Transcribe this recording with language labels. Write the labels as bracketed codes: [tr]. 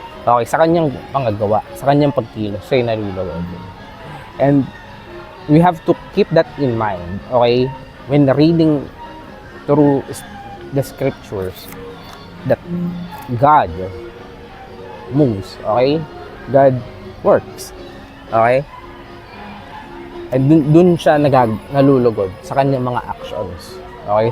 [tl] Okay, sa kanyang pangagawa, sa kanyang pagkilos, siya'y nalulugod. [en] And we have to keep that in mind, okay, when reading through the scriptures, that God moves, okay? God works, okay? [tl] And dun siya nalulugod sa kanyang mga actions, okay?